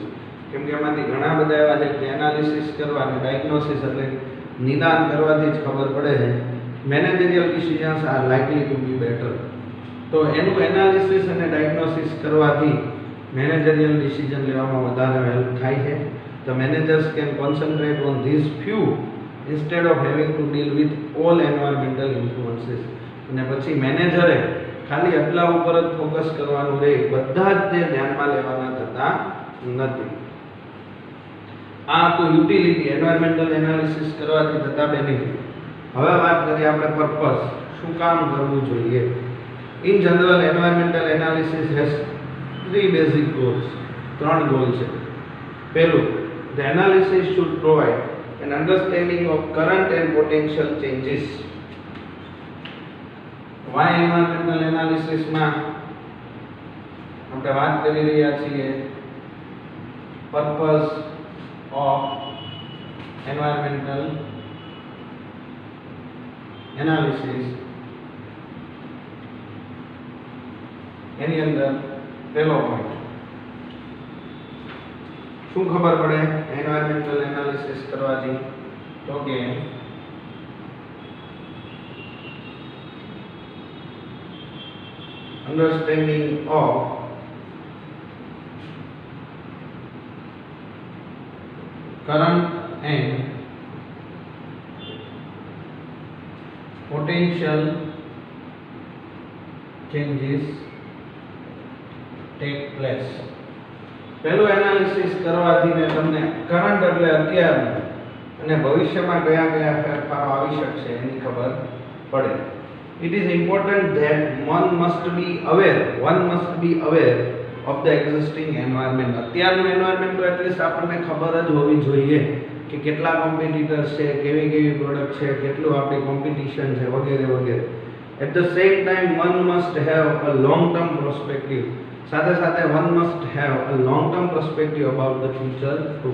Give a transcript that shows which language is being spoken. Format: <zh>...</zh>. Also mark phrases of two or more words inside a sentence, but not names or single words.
<gu>કેમ કે એમાંથી ઘણા બધા એવા છે કે એનાલિસિસ કરવા અને ડાયગ્નોસિસ એટલે નિદાન કરવાથી જ ખબર પડે છે.</gu> <en>managerial decisions are likely to be better.</en> <gu>તો એનું એનાલિસિસ અને ડાયગ્નોસિસ કરવાથી</gu> <en>managerial decision</en> <gu>લેવામાં વધારે હેલ્પ થાય છે.</gu> <en>The managers can concentrate on these few instead of having to deal with all environmental influences.</en> <gu>અને પછી મેનેજરે ખાલી એટલા ઉપર જ ફોકસ કરવાનું રહે, બધા જ તે ધ્યાનમાં લેવાના થતા નથી. આ તો યુટિલિટી,</gu> <en>environmental analysis</en> <gu>કરવાથી થતા બેનિફિટ. હવે વાત કરીએ આપણે પર્પસ, શું કામ કરવું જોઈએ.</gu> <en>in general environmental analysis has 3 basic goals.</en> <gu>3 ગોલ છે. પહેલું,</gu> <en>the analysis should provide an understanding of current and potential changes. Why environmental analysis</en> <gu>માં આપણે વાત કરી રહ્યા છીએ</gu> <en>purpose of environmental analysis.</en> <gu>એની અંદર પહેલો પોઈન્ટ શું ખબર પડે</gu> <en>environmental analysis</en> <gu>કરવાથી તો કે</gu> <en>understanding of current and potential changes take place.</en> <gu>પહેલું એનાલિસિસ કરવાથી ને તમને કરંટ એટલે અત્યારનું અને ભવિષ્યમાં કયા કયા ફેરફારો આવી શકશે એની ખબર પડે.</gu> <en>It is important that one must be aware of the existing environment.</en> <gu>અત્યારનું એન્વાયરમેન્ટ તો એટલીસ્ટ આપણને ખબર જ હોવી જોઈએ કે કેટલા કોમ્પિટિટર્સ છે, કેવી કેવી પ્રોડક્ટ છે, કેટલું આપણી કોમ્પિટિશન છે વગેરે વગેરે.</gu> <en>at the same time one must have a long term perspective,</en> <gu>સાથે સાથે</gu> <en>one must have a long term perspective about the future too.</en>